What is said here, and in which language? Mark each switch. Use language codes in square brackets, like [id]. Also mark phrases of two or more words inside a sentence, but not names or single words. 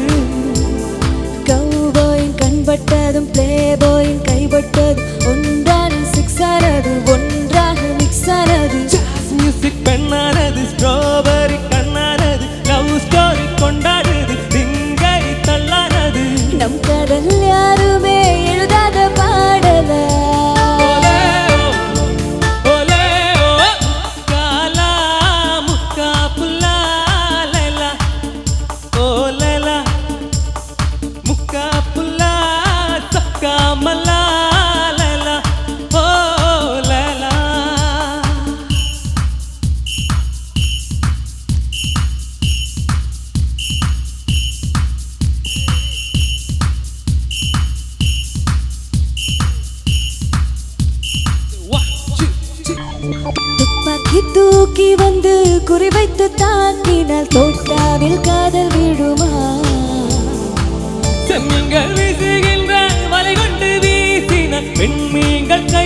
[ta] கௌபாயின் கண்பட்டதும் பிளே பாயின் கைப்பட்டதும் ஒன்றான சிக்ஸ் ஆனது ஒன்றாக மிக்ஸ் ஆனது. [en] jazz music [ta] பெண்ணானது ஸ்ட்ராபெரி கண்ணானது [en] love story [ta] கொண்டாடுது திங்கை தள்ளானது. நம் கடல் யாருமே எழுதாத பாடல. ole oh, kala mukkapula lela, oh lela, mukkapula sakkamala lela, oh lela. [en] One, two, three. [ta] துப்பாக்கி தூக்கி வந்து குறிவைத்து தாக்கினால் தோட்டாவில் காதல் விடுமா? செம்மீன்கள் வீசுகின்ற வலை கொண்டு வீசின பெண்மீன்கள்